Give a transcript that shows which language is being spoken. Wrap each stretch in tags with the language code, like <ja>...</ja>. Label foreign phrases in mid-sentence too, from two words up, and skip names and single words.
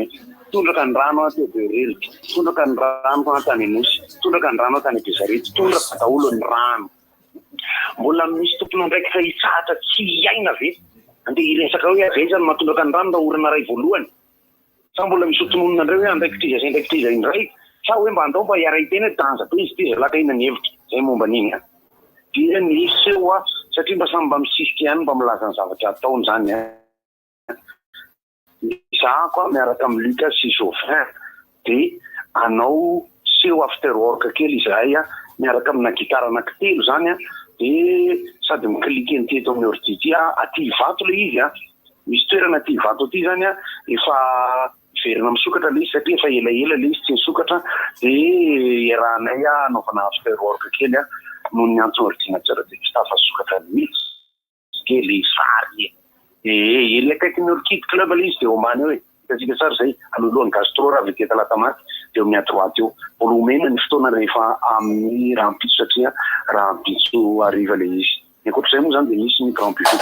<mg>tondraka ny rano teo Berelika tondraka ny rano tany Anosy tondraka ny rano tany Besarety tondraka daholo ny rano mbola misy tompony andraikitra hitsahatra tsy hiaina ve andeha hiresaka hoe avezany mahatondraka ny rano na orana ray voalohany sa mbola misy otononona andreo hoe andraikitra izy indray sa hoe mba andao mba hiara-itena danza to izy ty zalaka ina ny hevitra zay momba an'iny dia nisy eo satria mba samy mba misisika ihany mba milaza ny zavatra ataony zany zako miaraka amin'ny Lucas sy Sofin dia anao seho</mg> <en>after work</en> <mg>kely izahay miaraka amina gitara anankitelo zany dia sady miklike ny teto amin'ny ordi aty vato le izy misy toerana aty vato aty zany efa verina misokatra le izy satria efa elaela le izy tsy nisokatra dia iarahanay anaovana</mg> <en>after work</en> <mg>kely noho ny antso ordinateur dia tsy tafa sokatra mihitsy kely sary ele akaiky ny Orchid Club le izy dia omany hoe hitasika tsara zay alolohany gastro raha avy talata maty dia amin'ny droite eo volomena ny fotoana rehefa amin'ny rahampitso satria rahampitso ariva le izy ny ankoatr'izay moa zany dia misy ny</mg> <fr>grand buffet</fr>